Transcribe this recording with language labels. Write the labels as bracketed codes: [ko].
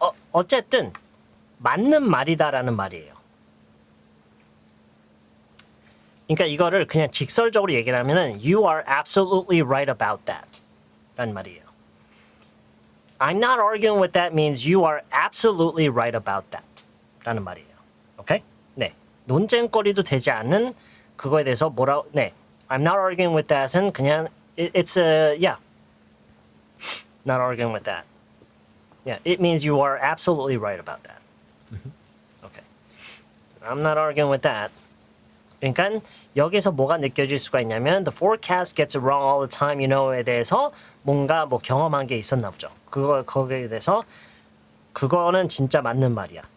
[ko] 어쨌든 맞는 말이다라는 말이에요. 그러니까 이거를 그냥 직설적으로 얘기를 하면은 [en] You are absolutely right about that [ko] 라는 말이에요. [en] I'm not arguing with that means you are absolutely right about that [ko] 라는 말이에요. 오케이? 네. 논쟁거리도 되지 않는 그거에 대해서 네. [en] I'm not arguing with that은 그냥 it's a yeah. Not arguing with that. Yeah, it means you are absolutely right about that. Okay. I'm not arguing with that. [ko] 그러니까 여기서 뭐가 느껴질 수가 있냐면 [en] the forecast gets it wrong all the time, you know에 [ko] 대해서 뭔가 뭐 경험한 게 있었나 보죠. 거기에 대해서 그거는 진짜 맞는 말이야.